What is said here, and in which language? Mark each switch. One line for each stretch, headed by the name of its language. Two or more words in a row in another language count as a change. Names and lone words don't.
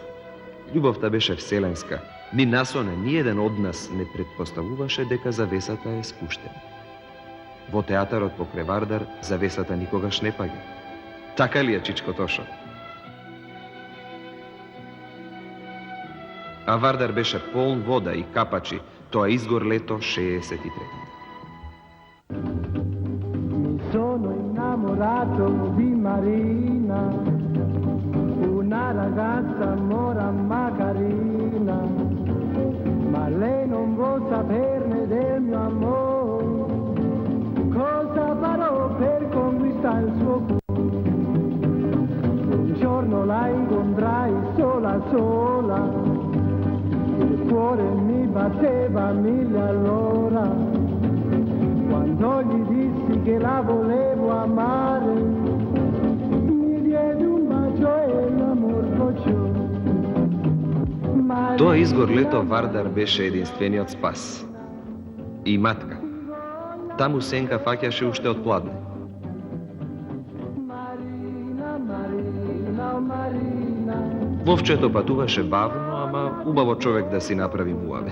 Macedonian: Љубовта беше вселенска. Ни насоне, ни еден од нас не предпоставуваше дека завесата е спуштена. Во театарот покрај Вардар завесата никогаш не паѓа. Така ли е, Чичко Тошо? А Вардар беше полн вода и капачи, тоа изгор лето 63.
Italian: Mi sono innamorato di Marina, una ragazza mora ma carina, ma lei non vuol saperne del mio amore. Cosa farò per conquistare il suo cuore? Un giorno la incontrai sola sola, il cuore mi batte batteva 1000 all'ora. Quando gli dissi che la volevo amare, mi diede un bacio e l'amor kocciò.
Macedonian: Тоа изгор лето Вардар беше единствениот спас. И матка. Таму сенка фаќаше уште од пладне. Вовчето патуваше бавно, ама убаво човек да си направи муавет.